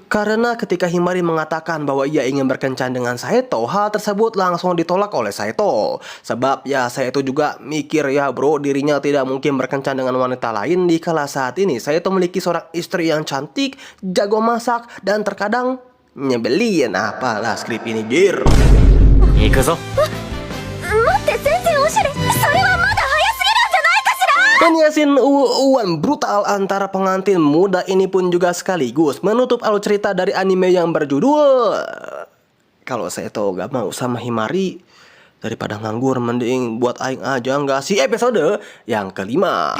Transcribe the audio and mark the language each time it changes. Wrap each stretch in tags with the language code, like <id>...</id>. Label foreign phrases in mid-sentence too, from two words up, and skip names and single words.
<id>Karena ketika Himari mengatakan bahwa ia ingin berkencan dengan Saito, hal tersebut langsung ditolak oleh Saito. Sebab ya Saito juga mikir ya bro, dirinya tidak mungkin berkencan dengan wanita lain di kala saat ini Saito memiliki seorang istri yang cantik, jago masak, dan terkadang nyebelin. Apalah skrip ini jir.</id> <ja>行くぞ。待って、全然おしゃれ。それはまだ早すぎるんじゃないかしら。</ja> <id>Dan Yasin uwan brutal antara pengantin muda ini pun juga sekaligus menutup alur cerita dari anime yang berjudul Kalau Saito gak mau sama Himari, daripada nganggur mending buat aing aja nggak sih episode yang kelima.</id>